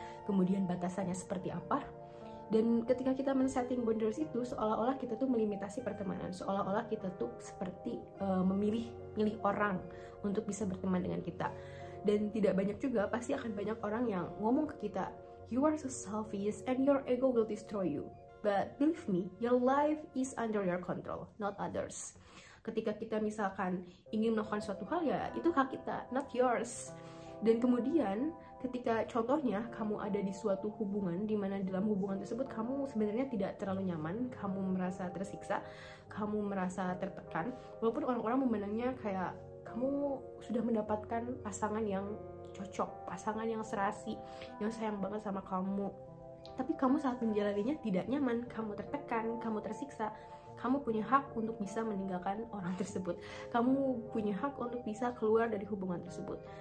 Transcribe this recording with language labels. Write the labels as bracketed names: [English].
[Indonesian] Kemudian batasannya seperti apa? Dan ketika kita men-setting boundaries itu seolah-olah kita tuh melimitasi pertemanan, seolah-olah kita tuh seperti memilih orang untuk bisa berteman dengan kita. Dan tidak banyak juga, pasti akan banyak orang yang ngomong ke kita, [English] You are so selfish and your ego will destroy you. But believe me, your life is under your control, not others. [Indonesian] Ketika kita misalkan ingin melakukan suatu hal, ya itu hak kita, [English] not yours. [Indonesian] Dan kemudian ketika contohnya kamu ada di suatu hubungan, di mana dalam hubungan tersebut kamu sebenarnya tidak terlalu nyaman, kamu merasa tersiksa, kamu merasa tertekan, walaupun orang-orang memandangnya kayak kamu sudah mendapatkan pasangan yang cocok, pasangan yang serasi, yang sayang banget sama kamu, tapi kamu saat menjalaninya tidak nyaman, kamu tertekan, kamu tersiksa, kamu punya hak untuk bisa meninggalkan orang tersebut, kamu punya hak untuk bisa keluar dari hubungan tersebut.